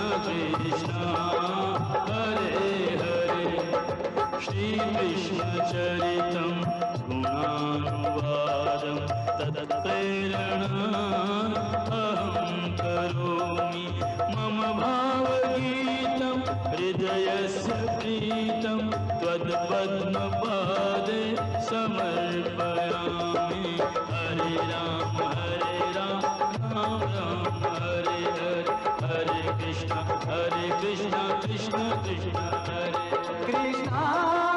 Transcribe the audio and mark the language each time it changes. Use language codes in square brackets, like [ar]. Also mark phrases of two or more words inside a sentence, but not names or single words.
[sa] कृष्णा हरे हरे श्री कृष्ण चरितम् गुणानुवादम् तत्प्रेरणा अहम् करोमि मम भावगीतम् हृदयस्य प्रीतम् त्वद्पद्मपादे समर्पयामि। हरे राम राम राम हरे हरे हरे कृष्णा कृष्णा कृष्णा हरे कृष्णा